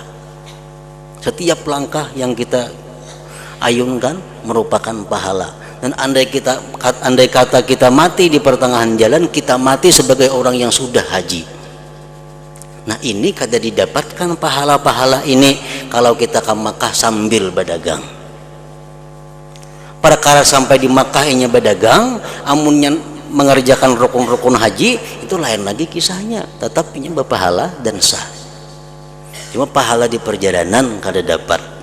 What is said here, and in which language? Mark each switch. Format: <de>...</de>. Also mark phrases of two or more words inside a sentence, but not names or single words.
<id>Setiap langkah yang kita ayunkan merupakan pahala. Dan andai kata kita mati di pertengahan jalan, kita mati sebagai orang yang sudah haji. Nah ini kada didapatkan pahala-pahala ini kalau kita ke Makkah sambil berdagang. Perkara sampai di Makkah inya berdagang, amunnya mengerjakan rukun-rukun haji, itu lain lagi kisahnya. Tetap inya berpahala dan sah. Cuma pahala di perjalanan kada dapat.</id>